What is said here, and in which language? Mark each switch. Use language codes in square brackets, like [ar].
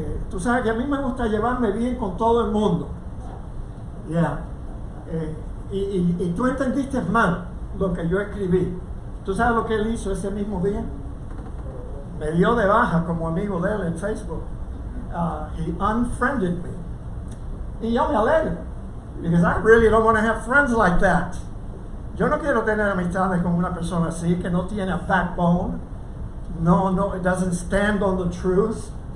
[es] Tú sabes que a mí me gusta llevarme bien con todo el mundo. Yeah. Y tú entendiste mal lo que yo escribí. ¿Tú sabes lo que él hizo ese mismo día? Me dio de baja como amigo de él en Facebook. [en] He unfriended me. [es] Y yo me alegro. [en] Because I really don't want to have friends like that. [es] Yo no quiero tener amistades con una persona así, que no tiene [en] a backbone. No, it doesn't stand on the truth.